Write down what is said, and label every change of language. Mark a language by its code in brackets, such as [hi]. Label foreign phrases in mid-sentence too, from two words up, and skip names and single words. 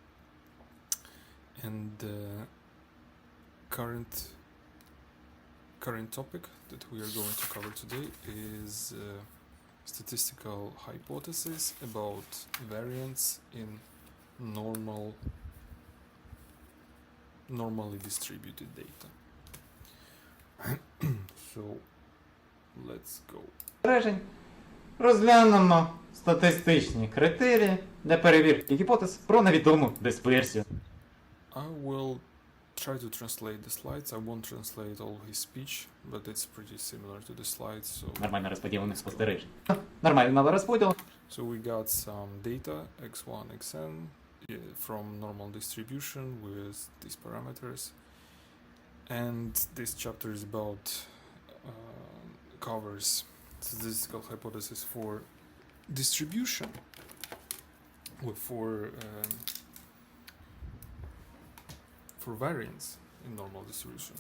[en] And the current topic that we are going to cover today is statistical hypothesis about variance in normally distributed data. So let's go. [uk] Розглянемо статистичні критерії для перевірки гіпотез про невідому дисперсію. [en] I will try to translate the slides. I won't translate all his speech, but it's pretty similar to the slides. So [uk] Нормально розподілених спостережень. Нормального розподілу. [en] So we got some data x1, xn from normal distribution with these parameters, and this chapter is about covers statistical hypothesis for distribution for variance in normal distributions.